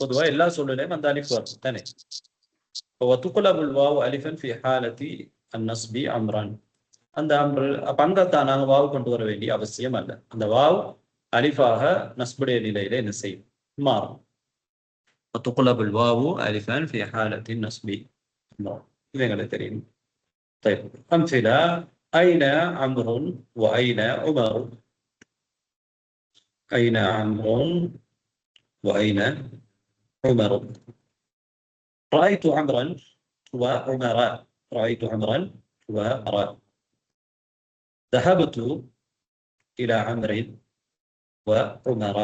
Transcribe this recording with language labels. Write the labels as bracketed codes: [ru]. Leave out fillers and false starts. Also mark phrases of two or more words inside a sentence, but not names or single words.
[ta] பொதுவா எல்லா சூழ்நிலையும் அந்த அலிஃப் வரும் தானே. [ar] وتقلب الواو ألفا في حالة النصب عمرا. [ta] அந்த அம்ரு பங்கத்தான் நாங்கள் வாவ் கொண்டு வர வேண்டிய அவசியம் அல்ல. அந்த வாவ் அலிஃபாக நஸ்புடைய நிலையில என்ன செய்யும்? மாறும். [ar] وتقلب الواو ألفا في حالة نصب عمرا. [ta] இது எங்களுக்கு தெரியும். [ar] طيب أمثلة: أين عمرو وأين عمر؟ أين عمرو وأين عمر؟ رأيت عمرا وعمرا. رأيت عمرا وعمرا. ذهبت إلى عمرو وعمرا.